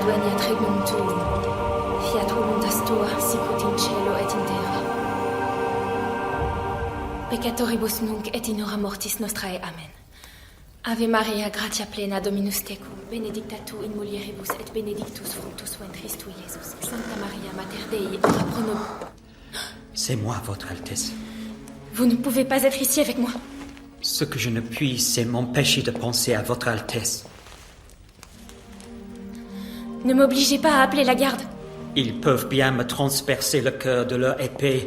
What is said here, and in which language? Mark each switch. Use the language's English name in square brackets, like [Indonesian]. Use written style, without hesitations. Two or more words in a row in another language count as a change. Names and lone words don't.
[Latin] fiat regnum tuum, fiat voluntas tua, sicut in cielo et in terra. Peccatoribus nunc et in hora mortis nostrae. Amen. Ave Maria, gratia plena, Dominus tecum, benedicta tu in mulieribus et benedictus fructus ventris tui, Iesus. Sancta Maria, Mater Dei, ora pro nobis. [French] C'est moi, Votre Altesse. Vous ne pouvez pas être ici avec moi. Ce que je ne puis, c'est m'empêcher de penser à Votre Altesse. Ne m'obligez pas à appeler la garde. Ils peuvent bien me transpercer le cœur de leur épée.